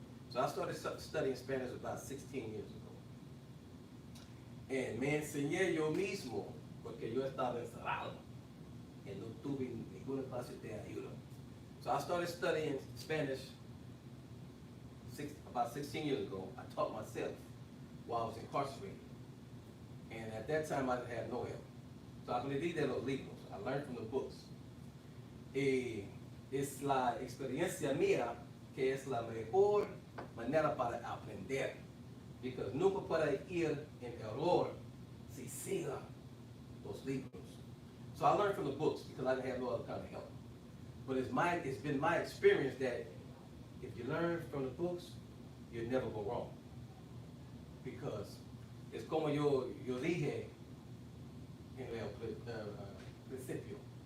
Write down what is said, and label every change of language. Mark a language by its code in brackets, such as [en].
[en] So I started studying Spanish about 16 years ago. [es] And me enseñé yo mismo porque yo estaba encerrado y no tuve ninguna clase de ayuda. [en] So I started studying Spanish about 16 years ago. I taught myself while I was incarcerated. And at that time I didn't have no help. [es] So aprendí de los libros. [en] I learned from the books. [es] Y es la experiencia mía que es la mejor manera para aprender. Because nunca puede ir en error si siga los libros. [en] So I learned from the books because I didn't have no other kind of help. But it's been my experience that if you learn from the books, you'll never go wrong. Because it's [es] como yo dije en el principio.